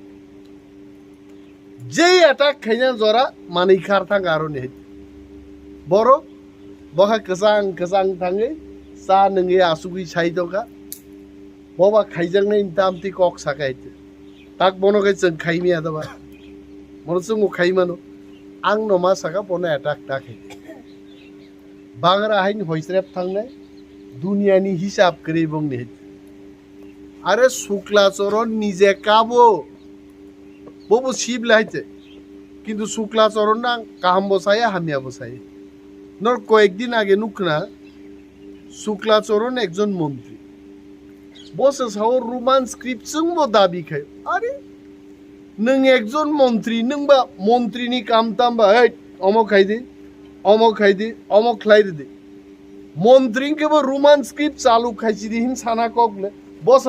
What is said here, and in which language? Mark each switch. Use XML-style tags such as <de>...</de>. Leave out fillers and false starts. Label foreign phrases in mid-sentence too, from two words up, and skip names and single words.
<trp>जे अटैक खाइना जरा मानै खारथां गारने बरो बहा कसां थाङै सा नोंगे आसुगै साइदका बबा खाइजांनाय दामति कक साकायते ताक बनोगै जों खाइमिया दबा मनसुंगो खाइमानो आं नमा साका बनो अटैक ताखै बांग्रा हाइन होइस्रेप थांनाय दुनियानि हिसाब करै बुंनि आरे शुक्ला चरण निजे काबो बबो शिव लाइते किंतु शुक्ला चरण ना काम बसाया हामिया बसाया नर</trp> <bn>কয়েক দিন আগে</bn> <trp>नुकना शुक्ला चरण एकजन मंत्री बस साव</trp> <en>Roman script</en> <trp>जोंबो दाबि खाय अरे नों एकजन मंत्री नोंबा मंत्रीनि काम तामबा हे अमक खायदे अमक खायदे मंत्री केबो</trp> <en>Roman script</en> <trp>चालू खायसि दिहिन साना कगले बस</trp>